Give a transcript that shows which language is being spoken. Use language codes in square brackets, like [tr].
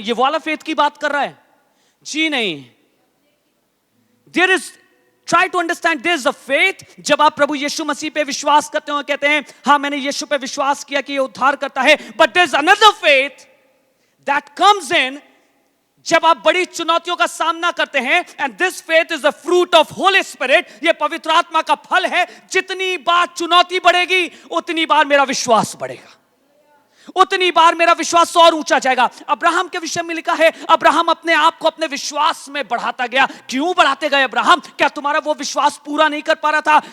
[hi] ये वाला फेथ की बात कर रहा है? जी नहीं। [en] there is, try to understand, there is a faith [hi] जब आप प्रभु यीशु मसीह पे विश्वास करते हो, कहते हैं हाँ मैंने यीशु पे विश्वास किया कि ये उद्धार करता है। [en] but there is another faith that comes in [hi] जब आप बड़ी चुनौतियों का सामना करते हैं। [en] and this faith is the fruit of Holy Spirit. [hi] ये पवित्र आत्मा का फल है। जितनी बार चुनौती बढ़ेगी उतनी बार मेरा विश्वास बढ़ेगा, उतनी बार मेरा विश्वास और ऊंचा जाएगा। अब्राहम के विषय में लिखा है अब्राहम अपने आप को अपने विश्वास में बढ़ाता गया। क्यों बढ़ाते गए अब्राहम? क्या तुम्हारा वो विश्वास पूरा नहीं कर पा रहा था?